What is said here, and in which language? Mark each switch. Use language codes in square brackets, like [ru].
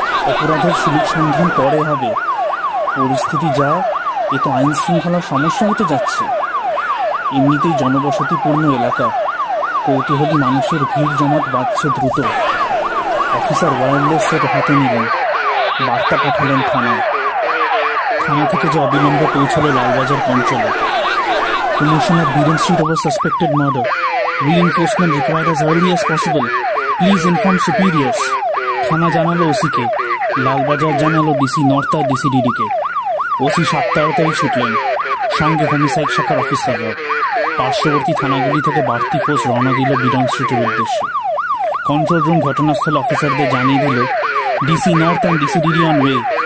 [bn] অপরাধের সুলুক সন্ধান পরে হবে। পরিস্থিতি যা, এ তো আইন শৃঙ্খলার সমস্যা হতে যাচ্ছে। এমনিতেই জনবসতিপূর্ণ এলাকা, কৌতূহলী মানুষের ভিড় জমাট বাঁধছে দ্রুত। অফিসার ওয়্যারলেস সেট হাতে নিলেন, বার্তা পাঠালেন থানায়। থানা থেকে যে অবিলম্বে পৌঁছালো লালবাজার অঞ্চলে। [en] Commissioner Biren Street of a suspected murder. Reinforcement required as early as possible. Please inform superiors. [bn] থানা জানালো ওসিকে, লালবাজার জানালো ডিসি নর্থ আর ডিসি ডিডিকে। ওসি 7 তাড়াতাড়ি ছুটলেন, সঙ্গে হোমিসাইড শাখার অফিসাররা। পার্শ্ববর্তী থানাগুলি থেকে বাড়তি ফোর্স রওনা দিল বিডন স্ট্রিটের উদ্দেশ্যে। কন্ট্রোল রুম ঘটনাস্থল অফিসারদের জানিয়ে দিল, [en] DC north and DC DD on way.